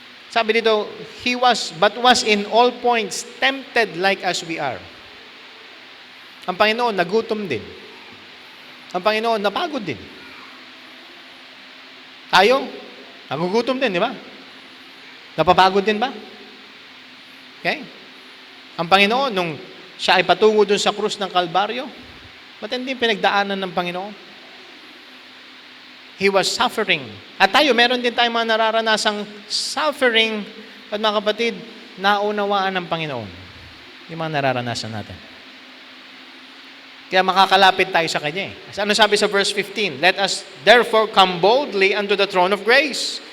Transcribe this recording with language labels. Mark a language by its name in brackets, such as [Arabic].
[English] Sabi dito, but was in all points tempted like as we are. [Filipino] Ang Panginoon, nagutom din. Ang Panginoon, napagod din. Tayo, nagugutom din, di ba? Napapagod din ba? Okay? Ang Panginoon, nung siya ay patungo dun sa krus ng Kalbaryo, matindi pinagdaanan ng Panginoon. He was suffering. At tayo, meron din tayong mga nararanasang suffering. At mga kapatid, naunawaan ng Panginoon yung mga nararanasan natin. Kaya makakalapit tayo sa Kanya. Ano sabi sa verse 15? [English] Let us therefore come boldly unto the throne of grace.